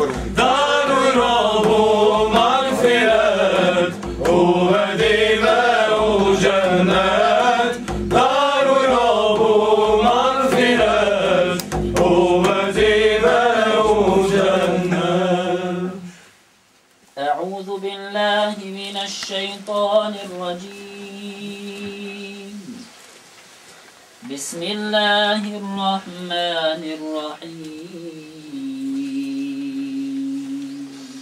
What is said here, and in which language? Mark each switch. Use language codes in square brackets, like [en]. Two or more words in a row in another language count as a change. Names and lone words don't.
[bs] Daruj robu magfiret, uvedi me u džennet. Daruj robu magfiret, uvedi me u džennet. [ar] أعوذ بالله من الشيطان الرجيم. بسم الله الرحمن الرحيم.